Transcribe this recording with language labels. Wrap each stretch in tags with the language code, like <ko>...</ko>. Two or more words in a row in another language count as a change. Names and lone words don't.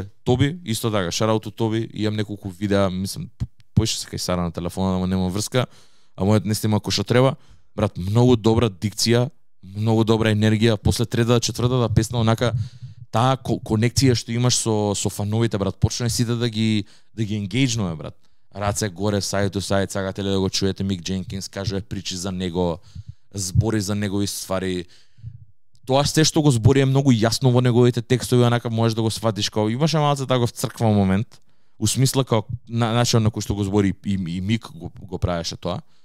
<mk>Тоби, исто така, шараут Тоби, имам неколку видеа, мислам, поише се кај Сара на телефона, ама нема врска, а мојот не снима кој што треба. Брат, многу добра дикција, многу добра енергија, после третата, четвртата песна, онака, таа конекција што имаш со фановите, брат, почне сите да ги енгејджнуваме, брат. Раце горе,</mk> <en>side to side,</en> <mk>сакате ли да го чуете Мик Дженкинс, кажува причи за него, збори за негови ствари. Тоа се што го збори е многу јасно во неговите текстови, онака можеш да го сватиш као имаше малце таков црква момент, у смисла као начинот на кој што го збори и Мик го правеше тоа.</mk>